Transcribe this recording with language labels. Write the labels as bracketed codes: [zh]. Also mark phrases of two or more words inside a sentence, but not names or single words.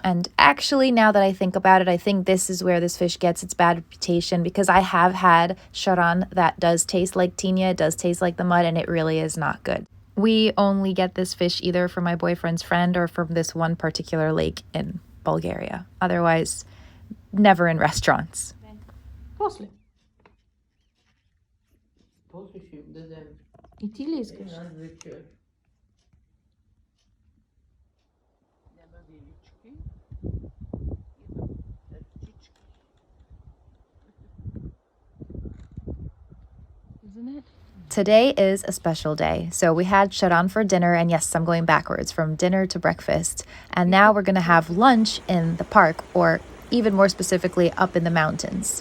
[en] And actually, now that I think about it, I think this is where this fish gets its bad reputation because I have had sharan that does taste like tinya, it does taste like the mud, and it really is not good. We only get this fish either from my boyfriend's friend or from this one particular lake in Bulgaria. Otherwise, never in restaurants. [bg] После. После ще им дадем И ти ли искаш? една вечер. Няма вилички. Има търчички. [en] Isn't it? Today is a special day. So we had sharan for dinner, and yes, I'm going backwards from dinner to breakfast. And now we're going to have lunch in the park, or even more specifically, up in the mountains.